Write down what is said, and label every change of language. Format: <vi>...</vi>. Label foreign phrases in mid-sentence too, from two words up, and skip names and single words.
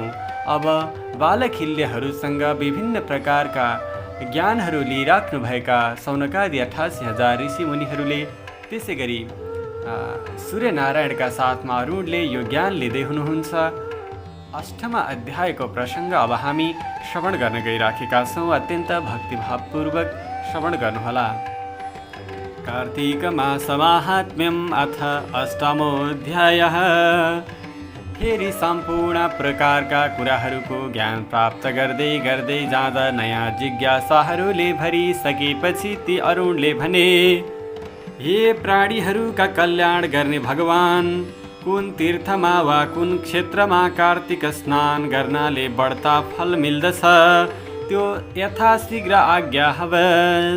<ne>अब बालखिल्यहरूसँग विभिन्न प्रकारका ज्ञानहरू लिइराख्नुभएका सौनकादि 88,000 ऋषिमुनिहरूले, त्यसै गरी सूर्यनारायणका साथमा अरुणले यो ज्ञान लिँदै हुनुहुन्छ। 8मा अध्यायको प्रसङ्ग अब हामी श्रवण गर्न गइराखेका छौँ। अत्यन्त भक्तिभावपूर्वक श्रवण गर्नुहोला।</ne> <sa>कार्तिक मास माहात्म्यम् अथ 8मोऽध्यायः।</sa> <ne>फेरि सम्पूर्ण प्रकारका कुराहरूको ज्ञान प्राप्त गर्दै गर्दै जाँदा नयाँ जिज्ञासाहरूले भरिसकेपछि ती अरुणले भने, हे प्राणीहरूका कल्याण गर्ने भगवान्, कुन तीर्थमा वा कुन क्षेत्रमा कार्तिक स्नान गर्नाले बढ्ता फल मिल्दछ, त्यो यथाशीघ्र आज्ञा हवस्।</ne>